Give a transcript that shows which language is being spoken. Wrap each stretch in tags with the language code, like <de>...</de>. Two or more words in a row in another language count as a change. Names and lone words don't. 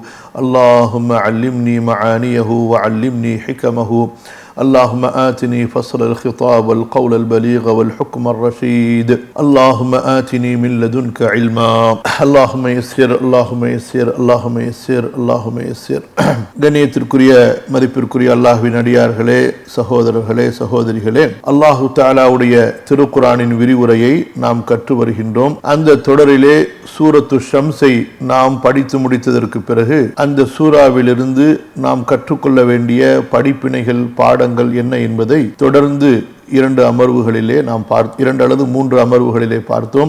<ar>اللهم علمني معانيه وعلمني حكمه اللهم آتني فصل الخطاب والقول البليغ والحكم الرشيد اللهم آتني من لدنك علما اللهم يسر اللهم يسر اللهم يسر اللهم يسر</ar> <ta>கண்ணியத்திற்குரிய மதிப்பிற்குரிய அல்லாஹ்வின் அடியார்களே, சகோதரர்களே, சகோதரிகளே, அல்லாஹு தஆலாவுடைய திருக்குர்ஆனின் விரிவுரையை நாம் கற்று வருகின்றோம். அந்த தொடரிலே சூரத்து ஷம்ஸை நாம் படித்து முடித்ததற்கு பிறகு அந்த சூறாவிலிருந்து நாம் கற்றுக்கொள்ள வேண்டிய படிப்பினைகள், பாடங்கள் என்ன என்பதை தொடர்ந்து 2 அமர்வுகளிலே நாம் 2 அல்லது 3 அமர்வுகளிலே பார்த்தோம்.</ta>